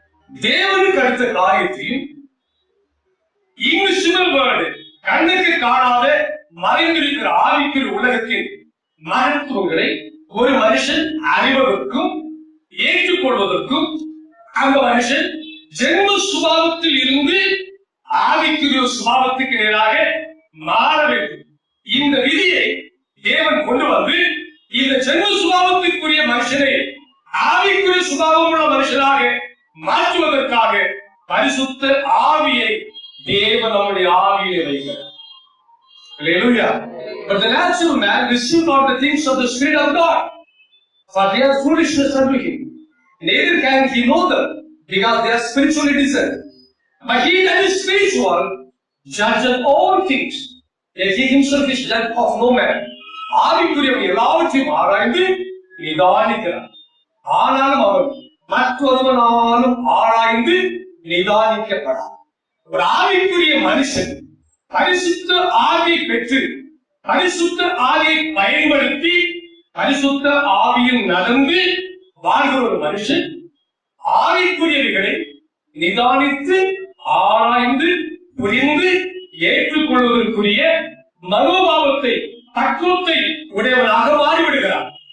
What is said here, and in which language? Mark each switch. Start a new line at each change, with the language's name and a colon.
Tamil: தேவனுக்கு அடுத்த காரியத்தையும்
English: invisible world,
Tamil: கண்ணுக்கு காணாத மறைந்திருக்கிற ஆவிக்குரிய உலகத்தின் மகத்துவங்களை ஒரு மனுஷன் அறிவதற்கும் ஏற்றுக்கொள்வதற்கும் அந்த மனுஷன் ஜென்ம சுபாவத்தில் இருந்து ஆவிக்குரிய சுபாவத்துக்கு நேராக மாற வேண்டும். இந்த விதியை தேவன் கொண்டு வந்து இந்த ஜென்ம சுபாவத்திற்குரிய மனுஷனை ஆவிக்குரிய சுபாவம் உள்ள மனுஷனாக மாற்றுவதற்காக பரிசுத்த ஆவியை தேவன் நம்முடைய ஆவியை வைக்கிறார்.
English: Hallelujah. But the natural man receives not the things of the Spirit of God, for they are foolishness unto him. Neither can he know them, because they are spiritually discerned. But he that is spiritual judges all things, yet he himself is judge of no man.
Tamil: ஆவிக்குரியவன் எல்லாவற்றையும் ஆராய்ந்து நிதானிக்கிறார். ஆனாலும் அவர் மற்றொருவனாலும் ஆராய்ந்து நிதானிக்கப்படார். ஒரு ஆவிக்குரிய மனுஷன் பரிசுத்த ஆவியை பெற்று பரிசுத்த ஆவியை பயன்படுத்தி பரிசுத்த ஆவியில் நடந்து வாழ்கிற ஒரு மனுஷன் ஆவிக்குரியவைகளை நிதானித்து ஆராய்ந்து புரிந்து ஏற்றுக்கொள்வதற்குரிய மனோபாவத்தை பக்குவத்தை உடையவனாக மாறிவிடுகிறார்.